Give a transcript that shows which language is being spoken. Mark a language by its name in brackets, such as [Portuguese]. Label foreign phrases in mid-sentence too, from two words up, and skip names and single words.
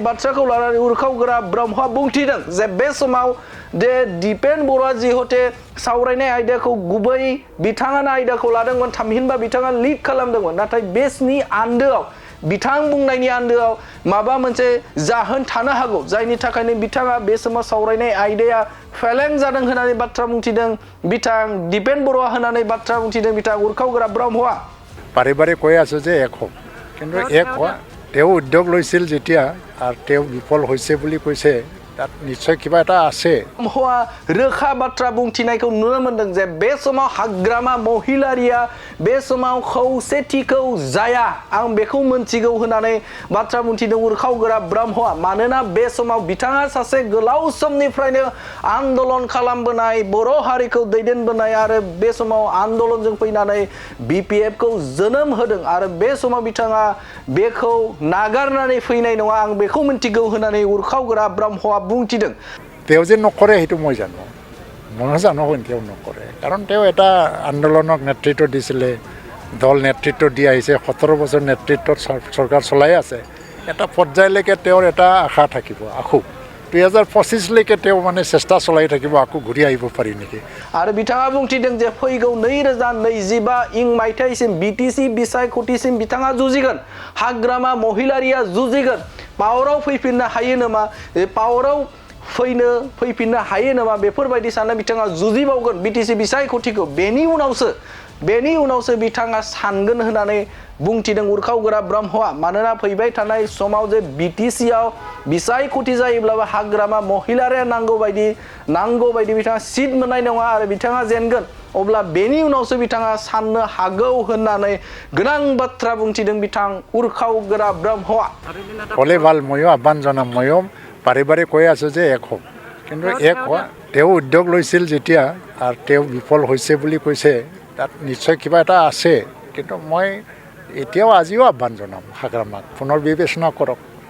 [Bodo] बाथ्राखौ लानानै उरखावगोरा ब्रह्मआ बुंथिदों जे बे समाव जे दिपेन बर'आ जिहते सावरायनाय आयदाखौ गुबै बिथाङानो आयदाखौ लादोंमोन थामहिनबा बिथाङा लिड खालामदोंमोन नाथाय बेसनि आन्दोआव बिथां बुंनायनि आन्दोआव माबा मोनसे जाहोन थानो हागौ जायनि थाखायनो बिथाङा बे समाव सावरायनाय आयदाया फेलें जादों होननानै बाथ्रा बुंथिदों बिथां दिपेन बर'आ होननानै बाथ्रा बुंथिदों बिथां उरखावगोरा ब्रह्मआ [Assamese] বাৰে বাৰে কৈ আছো যে এক হওক কিন্তু এক হোৱা তেওঁ উদ্যোগ লৈছিল যেতিয়া আৰু তেওঁ বিফল হৈছে বুলি কৈছে তাত নিশ্চয় কিবা এটা আছে [Bodo] ब्रह्मआ रोखा बाथ्रा बुंथिनायखौ नुनो मोनदों जे बे समाव हाग्रामा महिलारिया बे समाव खौसेथिखौ जाया आं बेखौ मोनथिगौ होननानै बाथ्रा बुंथिदों उरखावगोरा ब्रह्मआ मानोना बे समाव बिथाङा सासे गोलाव समनिफ्रायनो आन्दोलन खालामबोनाय बर' हारिखौ दैदेनबोनाय आरो बे समाव आन्दोलनजों फैनानै बिपिएफ खौ जोनोम होदों आरो बे समाव बिथाङा बेखौ नागारनानै फैनाय नङा आं बेखौ मोनथिगौ होननानै उरखावगोरा ब्रह्मआ बुंथिदों [Assamese] তেওঁ যে নকৰে সেইটো মই জানো মই জানো তেওঁ নকৰে কাৰণ তেওঁ এটা আন্দোলনক নেতৃত্ব দিছিলে দল নেতৃত্ব দি আহিছে 17 বছৰ নেতৃত্বত চৰকাৰ চলাই আছে এটা পৰ্যায়লৈকে তেওঁৰ এটা আশা থাকিব আখু 2025 লৈকে তেওঁ মানে চেষ্টা চলাই থাকিব আকৌ ঘূৰি আহিব পাৰি নেকি [Bodo] आरो बिथाङा बुंथिदों जे फैगौ 2025 इं मायथाइसिम बिटिसि बिसायख'थिसिम बिथाङा जुजिगोन हाग्रामा महिलारिया जुजिगोन पावाराव फैफिननो हायो नामा पावाराव फैफिननो हायो नामा बेफोरबायदि सानना बिथाङा जुजिबावगोन बिटिसि बिसायख'थिखौ बेनि उनावसो बिथाङा सानगोन होननानै बुंथिदों उरखावगोरा ब्रह्मआ मानोना फैबाय थानाय समाव जे बिटिसिआव बिसायख'थि जायोब्लाबो हाग्रामा महिलारिया नांगौ बायदि बिथाङा सिट मोननाय नङा आरो बिथाङा जेनगोन अब्ला बेनि उनावसो बिथाङा साननो हागौ होननानै गोनां बाथ्रा बुंथिदों बिथां उरखावगोरा ब्रह्मआ [Assamese] হলে ভাল ময়ো আহ্বান জনাম ময়ো বাৰে বাৰে কৈ আছো যে এক হওক কিন্তু এক হোৱা তেওঁ উদ্যোগ লৈছিল যেতিয়া আৰু তেওঁ বিফল হৈছে বুলি কৈছে তাত নিশ্চয় কিবা এটা আছে কিন্তু মই এতিয়াও আজিও আহ্বান জনাম হাগ্ৰামাক পুনৰ বিবেচনা কৰক